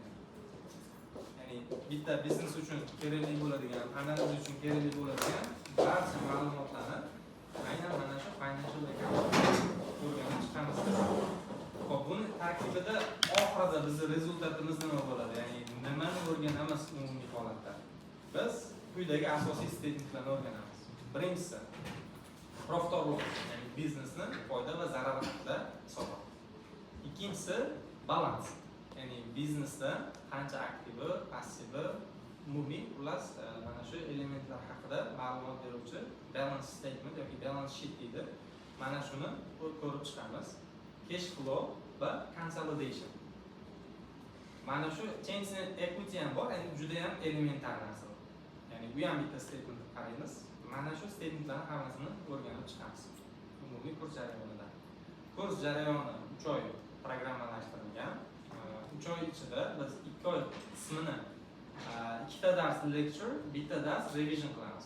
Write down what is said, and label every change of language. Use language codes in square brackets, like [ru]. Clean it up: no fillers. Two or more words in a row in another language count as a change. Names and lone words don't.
[uz] Ya'ni bitta biznes uchun kerakli bo'ladigan, analiz uchun kerakli bo'ladigan barcha ma'lumotlarni aynan mana shu [en] financial accounting [uz] o'rganib chiqamiz. Xo'p, buni tarkibida oxirida bizning rezultatimiz nima bo'ladi? Ya'ni nimani o'rganamiz umumiy holatda? Biz quyidagi asosiy statementlarni o'rganamiz. [en] Birinchisi profit or loss, [uz] ya'ni biznesning foyda va zarari haqida hisobot. Ikkinchisi balans, ya'ni biznesda qancha aktivi, passivi, umumiy xullas mana shu elementlar haqida ma'lumot beruvchi [en] balance statement [uz] yoki [en] balance sheet [uz] deydi. Mana shuni ko'rib chiqamiz. [en] Cash flow [uz] va consolidation. Mana shu [en] change in equity [uz] ham bor, endi juda ham elementar narsa. Ya'ni bu ham bitta statement qaraymiz. Mana shu statementlarning hammasini o'rganib chiqamiz. Umumiy kurs jarayonida. Kurs jarayoni 3 oy programmalashtirilgan. 3 oy ichida biz 2 oy qismini ikkita dars lecture, bitta dars revision qilamiz.